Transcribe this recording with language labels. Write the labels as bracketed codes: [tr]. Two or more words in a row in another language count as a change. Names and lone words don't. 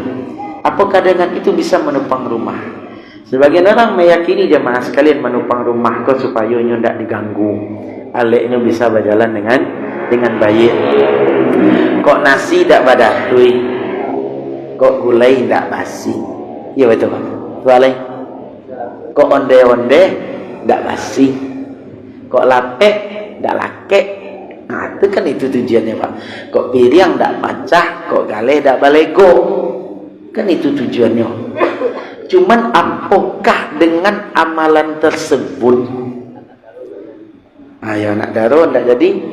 [id] Apakah dengan itu bisa menopang rumah? Sebagian orang meyakini jemaah sekalian menopang rumah kok supaya tidak diganggu. Aliknya bisa berjalan dengan baik. [min] Kok nasi tidak badatui? Kok gulai tidak basi? [id] Iya betul Pak. Tualai. [min] Kok onde-onde tidak basi? Kok lapek tidak lakek? [id] Nah, itu kan itu tujuannya Pak. [min] Kok piring tidak pecah? Kok gale tidak balego? [id] Kan itu tujuannya. Cuman apakah dengan amalan tersebut? [min] Ayo nak daro tidak jadi?